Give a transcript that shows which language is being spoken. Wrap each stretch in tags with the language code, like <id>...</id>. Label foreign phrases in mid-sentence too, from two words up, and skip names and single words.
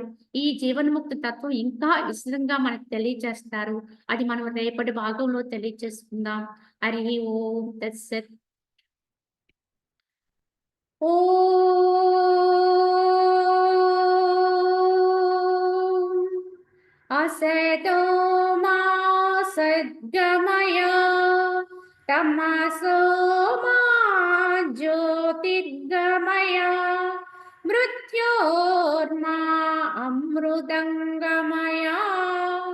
<te>ఈ జీవన్ముక్తి తత్వం ఇంకా విశదంగా మనకు తెలియజేస్తారు. అది మనం రేపటి భాగంలో తెలియజేసుకుందాం.</te> <sa>హరి ఓం తత్సత్. ఓం असतो मा सद्गमय तमसो मा ज्योतिर्गमय मृत्योर्मा अमृतङ्गमय</sa>